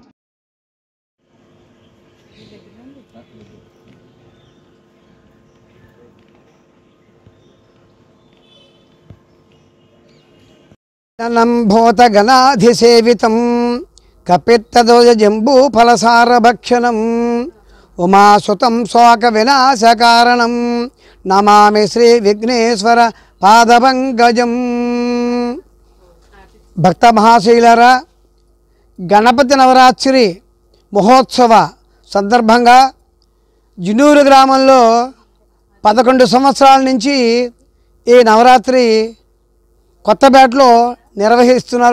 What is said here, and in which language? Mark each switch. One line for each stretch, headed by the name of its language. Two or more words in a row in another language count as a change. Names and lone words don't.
Sanskrit: भूतगणाधिसेवितं कपित्तदोज जम्बूफलसारभक्षणं उमासुतं शोकविनाशकारणं नमामि श्रीविघ्नेश्वर पादपङ्कजं।
Telugu: భక్త మహాశైలరా, గణపతి నవరాత్రి మహోత్సవ సందర్భంగా జునూరు గ్రామంలో 11 సంవత్సరాల నుంచి ఈ నవరాత్రి కొత్తపేటలో నిర్వహిస్తున్నారు.